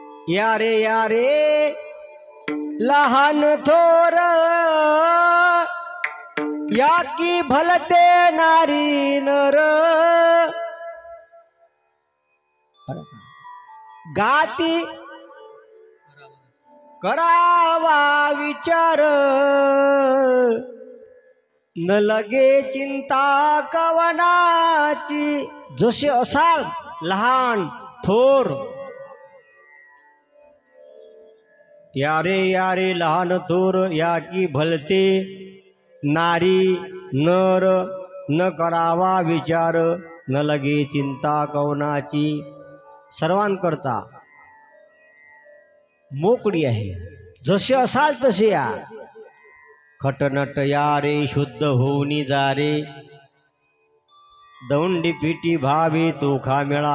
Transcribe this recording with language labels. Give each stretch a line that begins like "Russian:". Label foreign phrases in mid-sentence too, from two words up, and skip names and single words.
Marathi: या रे लहान थोर या की भलते नारी नर गाती करावा विचार न लगे चिंता कवनाची. जसे असाल लहान थोर या रे लहान थोर या की भलते नारी नर न करावा विचार न लगे चिंता कवनाची. सर्वांकरता मोकळी आहे. जसे असाल तसे या. खटनट या रे शुद्ध होऊनी जा रे दौंडी पिटी भावे चोखा मेळा.